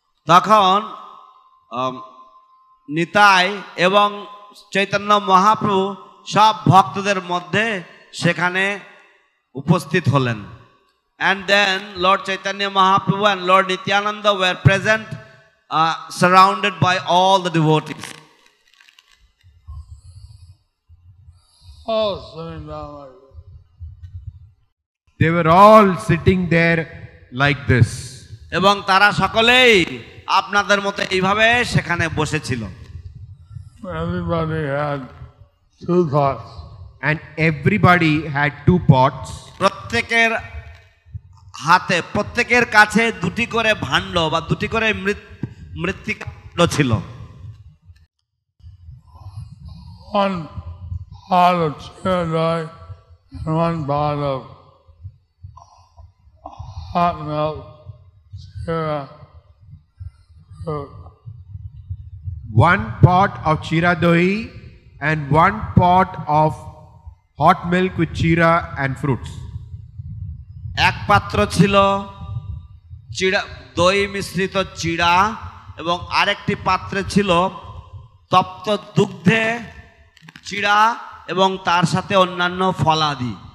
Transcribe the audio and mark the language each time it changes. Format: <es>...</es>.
<bn>তখন নিতাই এবং চৈতন্য মহাপ্রভু সব ভক্তদের মধ্যে সেখানে উপস্থিত হলেন।</bn> <en>And then Lord Chaitanya Mahaprabhu and Lord Nityananda were present, surrounded by all the devotees. All sitting down like this. They were all sitting there like this.</en> <bn>এবং তারা সকলেই আপনাদের মতো এইভাবে সেখানে বসেছিল।</bn> <en>Everybody had two pots. And everybody had two pots.</en> <bn>প্রত্যেকের হাতে প্রত্যেকের কাছে দুটি করে ভাণ্ড বা দুটি করে মৃত্তিকা ছিল।</bn> <en>One pot of chai and one pot of hot milk, chira, fruit. One pot of chira dahi and one pot of hot milk with chira and fruits.</en> <bn>এক পাত্র ছিল চিড়া দই মিশ্রিত চিড়া এবং আরেকটি পাত্রে ছিল তপ্ত দুগ্ধে চিড়া এবং তার সাথে অন্যান্য ফলাদি।</bn>